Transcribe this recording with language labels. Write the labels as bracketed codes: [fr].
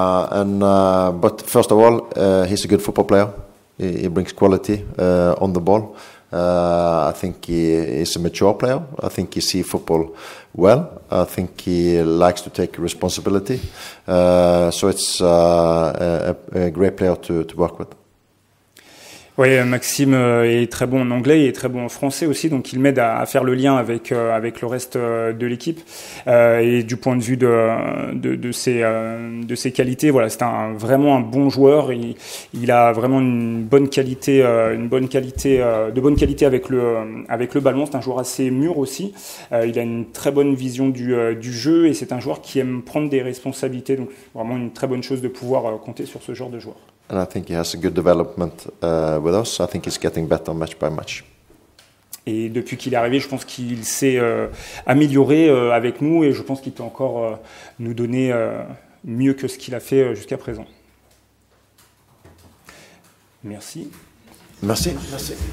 [en] But first of all, he's a good football player. He brings quality on the ball. I think he is a mature player. I think he sees football well. I think he likes to take responsibility. So it's a great player to work with. [fr] Oui, Maxime est très bon en anglais, il est très bon en français aussi, donc il m'aide à faire le lien avec le reste de l'équipe. Et du point de vue de ses qualités, voilà, c'est vraiment un bon joueur. Il a vraiment de bonne qualité avec le ballon. C'est un joueur assez mûr aussi. Il a une très bonne vision du jeu et c'est un joueur qui aime prendre des responsabilités. Donc vraiment une très bonne chose de pouvoir compter sur ce genre de joueur. [en] And I think he has a good development with us. I think he's getting better match by match. [fr] Et depuis qu'il est arrivé, je pense qu'il s'est amélioré avec nous et je pense qu'il peut encore nous donner mieux que ce qu'il a fait jusqu'à présent. Merci. Merci. Merci.